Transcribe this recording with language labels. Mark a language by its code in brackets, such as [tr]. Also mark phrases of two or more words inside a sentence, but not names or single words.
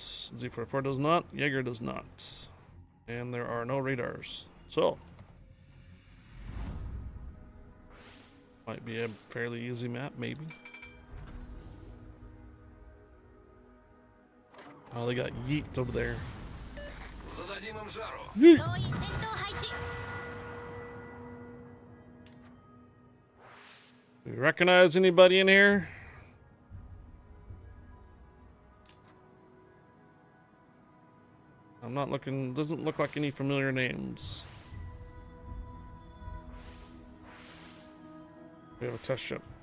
[en] Z-44 does not. Jaeger does not. And there are no radars. So. Might be a fairly easy map, maybe. Oh, they got yeet over there. [ru] Зададим им жару. [ja] 総員戦闘配置 [en] Do you recognize anybody in here? I'm not looking, doesn't look like any familiar names. We have a test ship.